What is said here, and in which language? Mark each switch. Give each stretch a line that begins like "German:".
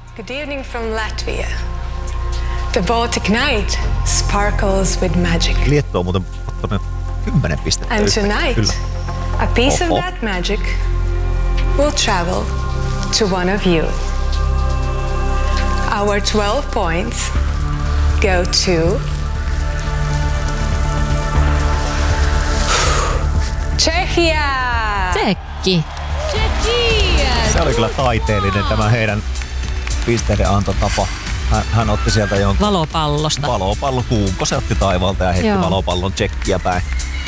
English: Good evening from Latvia. The Baltic Night sparkles with magic.
Finnish: Lietto on muuten ottanut 10 pistettä.
English: And tonight,
Finnish: kyllä.
English: A piece of that magic will travel to one of you. Our 12 points go to Czechia.
Finnish: Tsekki. Se oli kyllä taiteellinen tämä heidän pisteiden antotapa. Hän otti sieltä jonkun valopallosta. Valopallo, kuunko se otti taivalta ja heitti valopallon Czechia päin.